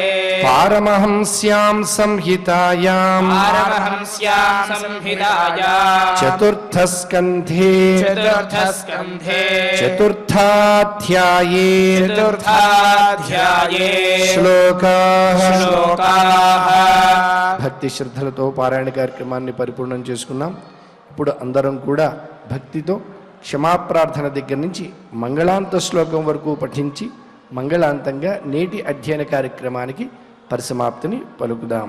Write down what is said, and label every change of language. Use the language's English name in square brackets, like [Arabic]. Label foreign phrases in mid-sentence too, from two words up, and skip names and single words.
[Sanskrit] पारमहंस्यां संहितायाम् पारमहंस्यां संहितायां चतुर्थस्कन्धे चतुर्थस्कन्धे चतुर्थाध्याये चतुर्थाध्याये श्लोकाः [Telugu] భక్తి శ్రద్ధలతో పారాయణ కార్యక్రమాన్ని పరిపూర్ణం చేసుకున్నాం. ఇప్పుడు అందరం కూడా భక్తితో క్షమాప్రార్థన దగ్గర నుంచి మంగళాంత శ్లోకం వరకు పఠించి మంగళాంతంగా నేటి అధ్యయన కార్యక్రమానికి పరిసమాప్తిని పలుకుదాం.